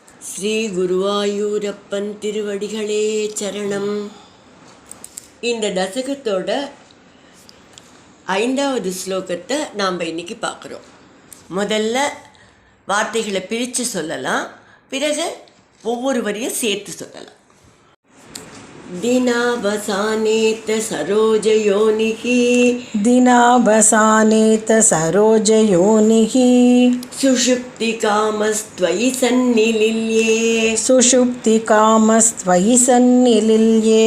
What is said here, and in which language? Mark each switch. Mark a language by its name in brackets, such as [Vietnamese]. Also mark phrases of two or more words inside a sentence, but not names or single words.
[Tamil] ஸ்ரீ குருவாயூரப்பன் திருவடிகளே சரணம். இந்த தசகத்தோட 5வது ஸ்லோகத்தை நாம் இன்னைக்கு பார்க்குறோம். முதல்ல வார்த்தைகளை பிரித்து சொல்லலாம், பிறகு ஒவ்வொரு வரியும் சேர்த்து சொல்லலாம். [Sanskrit] दिनावसानेत सरोजयोनिः दिनावसानेत सरोजयोनिः सुषुप्तिकामस्त्वयि सन्निलिल्ये सुषुप्तिकामस्त्वयि सन्निलिल्ये